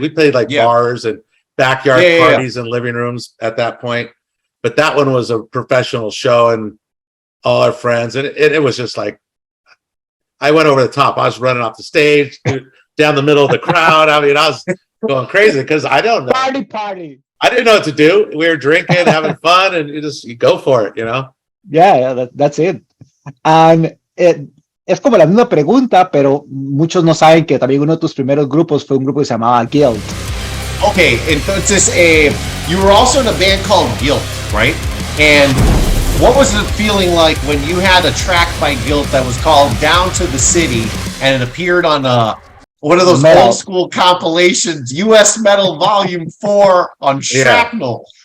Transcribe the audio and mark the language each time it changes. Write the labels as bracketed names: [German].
[English] We played bars and backyard parties and living rooms at that point, but that one was a professional show and all our friends, and it was just like I went over the top. I was running off the stage down the middle of the crowd. I mean, I was going crazy because I don't know. Party. I didn't know what to do. We were drinking, having fun, and you go for it, Yeah, that's it. [Spanish] And es como la misma pregunta, pero muchos no saben que también uno de tus primeros grupos fue un grupo que se llamaba Guilt. [English] Okay, entonces, you were also in a band called Guilt, right? And what was it feeling like when you had a track by Guilt that was called Down to the City, and it appeared on one of those old school compilations, US Metal Volume 4 on Shrapnel?